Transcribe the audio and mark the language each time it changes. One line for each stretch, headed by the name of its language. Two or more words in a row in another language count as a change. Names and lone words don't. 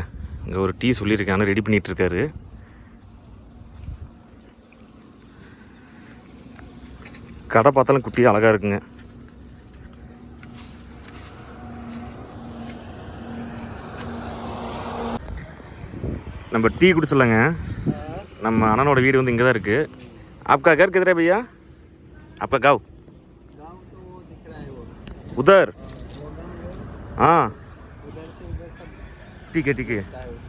Tamil: இங்கே ஒரு டீ சொல்லியிருக்கேன், ஆனால் ரெடி பண்ணிகிட்ருக்காரு. கடை பார்த்தாலும் குட்டியாக அழகாக இருக்குங்க. நம்ம டீ குடிச்சிடலாங்க. நம்ம அண்ணனோட வீடு வந்து இங்கே தான் இருக்குது.
Hindi: आपका घर किधर है भैया? आपका गाँव गाँव तो दिख रहा है वो उधर वो गाँव है हाँ उधर से इधर सब ठीक है ठीक है दिखता है उसका